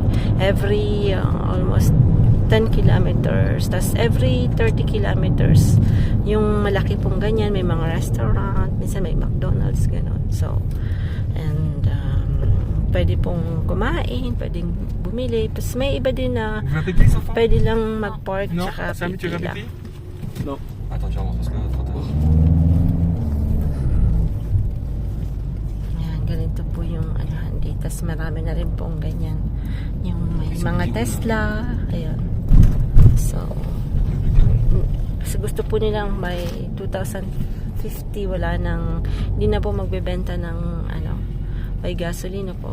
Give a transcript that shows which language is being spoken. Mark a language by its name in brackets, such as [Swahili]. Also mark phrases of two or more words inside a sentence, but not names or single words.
[English] Every almost 10 kilometers, [Filipino] tas [English] every 30 kilometers [Filipino] yung malaki pong ganyan, may mga restaurant, minsan may McDonald's, gano'n. So, and pwede pong kumain, pwedeng bumili. Tapos may iba din na pwede lang mag-park tsaka pipila. [French] Non. Attends, tu remontes parce que trop tard. [Filipino] Yan, ganito po yung hindi. Tapos marami na rin pong ganyan. Yung may mga Tesla. Ayan. So, gusto po nilang by 2050 wala nang, hindi na po magbebenta ng [English] by gasoline [Filipino] po.